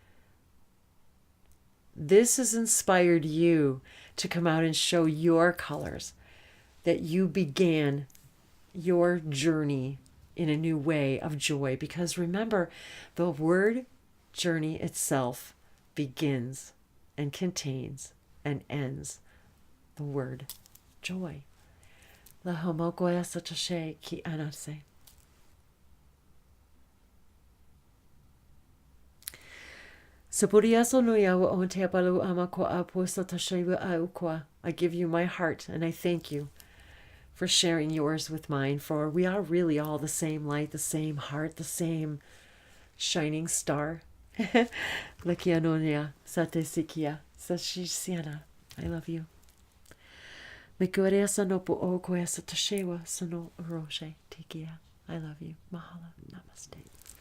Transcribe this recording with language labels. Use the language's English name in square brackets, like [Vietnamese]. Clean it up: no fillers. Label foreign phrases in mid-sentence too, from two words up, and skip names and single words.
[English] this has inspired you to come out and show your colors, that you began your journey in a new way of joy. Because remember, the word journey itself begins and contains and ends the word joy. La homokoya satoshe ki anase. I give you my heart and I thank you for sharing yours with mine, for we are really all the same light, the same heart, the same shining star. Lakianonia satesikia sashisiana. I love you. Mikuarea sanopo o koea satashewa sano uroche tikia. I love you. Mahalo. Namaste.